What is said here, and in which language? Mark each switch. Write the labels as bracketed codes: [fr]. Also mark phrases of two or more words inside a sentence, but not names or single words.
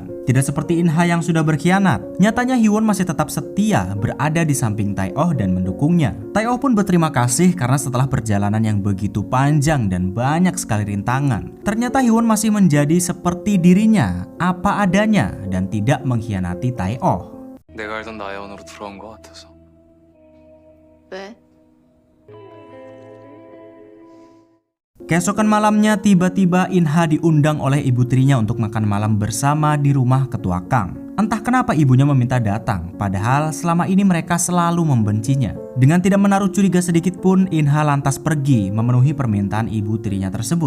[id] Tidak seperti Inha yang sudah berkhianat, nyatanya Hyewon masih tetap setia berada di samping Tai-Oh dan mendukungnya. Tai-Oh pun berterima kasih karena setelah perjalanan yang begitu panjang dan banyak sekali rintangan, ternyata Hyewon masih menjadi seperti dirinya, apa adanya dan tidak mengkhianati Tai-Oh. [ko] 내가 알던 나혜원으로 돌아온 것 같아서. 왜? [id] Keesokan malamnya tiba-tiba Inha diundang oleh ibu tirinya untuk makan malam bersama di rumah ketua Kang. Entah kenapa ibunya meminta datang, padahal selama ini mereka selalu membencinya. Dengan tidak menaruh curiga sedikit pun, Inha lantas pergi memenuhi permintaan ibu tirinya tersebut.